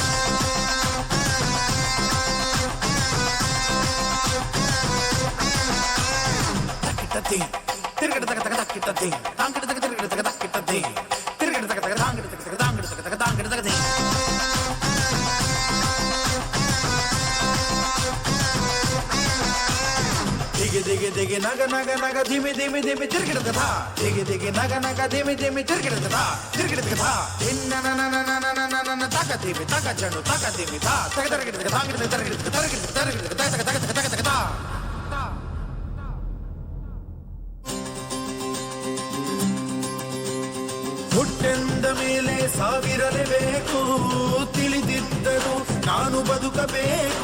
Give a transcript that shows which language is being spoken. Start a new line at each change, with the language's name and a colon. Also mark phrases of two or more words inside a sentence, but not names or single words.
Kannada: ತಕ್ಕಿಟ್ಟತಿ ತಿರುಗಡ ತಗ ತಗ ತಕ್ಕಿಟ್ಟತಿ ತಾಂಗಿಡ ತಗ ತಿರುಗಡ ತಗ ತಕ್ಕಿಟ್ಟತಿ ತಿರುಗಡ ತಗ ತಗ ತಾಂಗಿಡ ತಗ ತಗ ತಾಂಗಿಡ ತಗ ತಗ ತಾಂಗಿಡ ತಗದಿ. ದಿಗಿ ದಿಗಿ ದಿಗಿ ನಗ ನಗ ನಗ ಧಿಮಿ ಧಿಮಿ ಧಿಮಿ ತಿರುಗಿಡದ ಧಾ. ದಿಗಿ ದಿಗಿ ನಗ ನಗ ಧಿಮಿ ಧಿಮಿ ತಿರುಗಿಡದ ಧಾ ತಿರುಗಿಡದ ಧಾ. ಧಿನ್ನ ನನ ನನ ನನ ನನ ನನ ತಗ ಧಿಮಿ ತಗ ಚಂಡು ತಗ ಧಿಮಿ ಧಾ ತಗ ತರಗಿಡದ ತಾಂಗಿಡ ತರಗಿಡದ ತರಗಿಡದ ತರಗಿಡದ ತಗ ತಗ ತಗ ತಗ ತಗ ಧಾ. ಹುಟ್ಟೆಂದ ಮೇಲೆ ಸಾವಿರಲೇಬೇಕು ತಿಳಿದಿದ್ದರು ನಾನು ಬದುಕಬೇಕು.